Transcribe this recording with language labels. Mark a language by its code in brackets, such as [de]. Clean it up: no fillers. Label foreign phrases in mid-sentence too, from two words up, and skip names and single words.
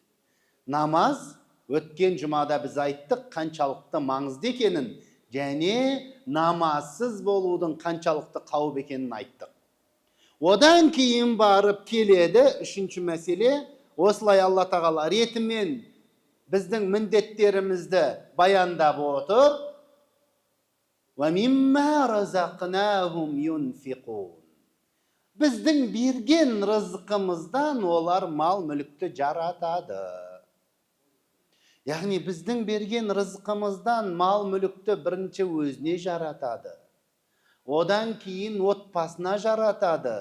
[kk] Намаз, өткен жұмада біз айттық, қаншалықты маңызды екенін, және намазсыз болудың қаншалықты қауіп екенін айттық. Одан кейін барып келеді үшінші мәселе, осылай Алла тағала ретімен біздің міндеттерімізді баяндап отыр. [ar] ومما رزقناهم ينفقون. [kk] Біздің берген рызқымыздан олар мал мүлікті жаратады. Яғни біздің берген рызқымыздан мал мүлікті бірінші өзіне жаратады. Одан кейін отбасына жаратады.